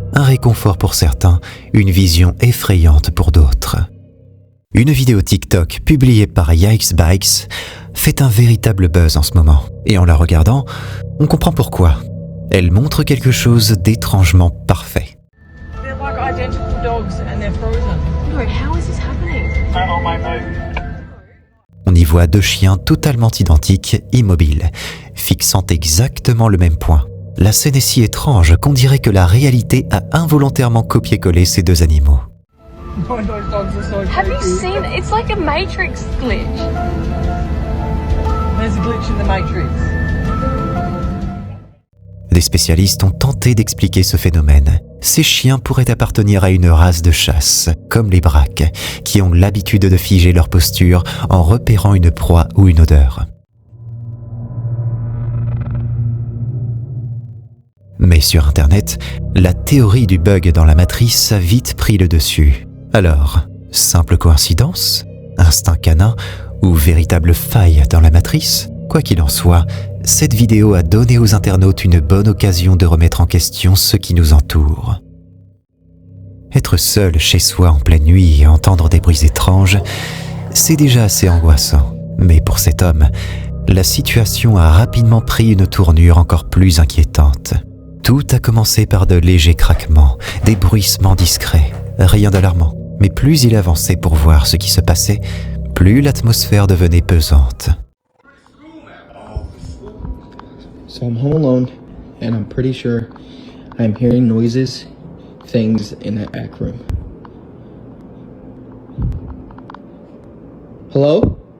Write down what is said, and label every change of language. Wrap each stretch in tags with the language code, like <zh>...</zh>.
<fr>Un réconfort pour certains, une vision effrayante pour d'autres. Une vidéo TikTok publiée par Yikes Bikes fait un véritable buzz en ce moment. Et en la regardant, on comprend pourquoi. Elle montre quelque chose d'étrangement parfait.</fr> <en>They're like identical dogs and they're frozen. No, how is this happening? I don't know.</en> <fr>On y voit 2 chiens totalement identiques, immobiles, fixant exactement le même point. La scène est si étrange qu'on dirait que la réalité a involontairement copié-collé ces 2 animaux.</fr> <en>Have you seen? It's like a Matrix glitch. There's a glitch in the Matrix.</en> <fr>Des spécialistes ont tenté d'expliquer ce phénomène. Ces chiens pourraient appartenir à une race de chasse, comme les braques, qui ont l'habitude de figer leur posture en repérant une proie ou une odeur. Mais sur Internet, la théorie du bug dans la matrice a vite pris le dessus. Alors, simple coïncidence, instinct canin ou véritable faille dans la matrice? Quoi qu'il en soit, cette vidéo a donné aux internautes une bonne occasion de remettre en question ce qui nous entoure. Être seul chez soi en pleine nuit et entendre des bruits étranges, c'est déjà assez angoissant. Mais pour cet homme, la situation a rapidement pris une tournure encore plus inquiétante. Tout a commencé par de légers craquements, des bruissements discrets, rien d'alarmant. Mais plus il avançait pour voir ce qui se passait, plus l'atmosphère devenait pesante.</fr> <en>So I'm home alone, and I'm pretty sure I'm hearing noises, things in that back room. Hello?</en>